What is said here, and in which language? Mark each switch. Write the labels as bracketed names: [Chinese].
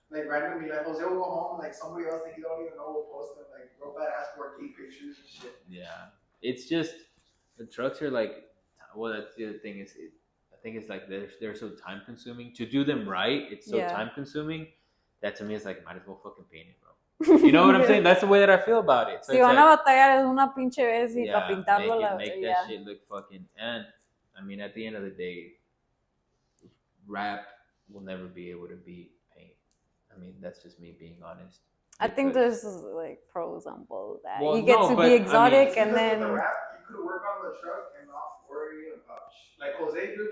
[English] Like randomly, like Jose will go home, like somebody else that he don't even know will post him, like real bad ass 4K pictures and shit. Yeah, it's just the trucks are like, well, that's the other thing is, I think it's like they're so time consuming to do them right. It's so time consuming that to me it's like might as well fucking paint it, bro. You know what I'm saying? That's the way that I feel about it. So [Spanish] si van a batallar es una pinche vez y para pintarlo [English] make that shit look fucking. And I mean, at the end of the day, rap will never be able to beat paint. I mean, that's just me being honest. I think there's like pros on both. That well, you get to be exotic, and then the rap, you could work on the truck and not worry about like Jose, dude.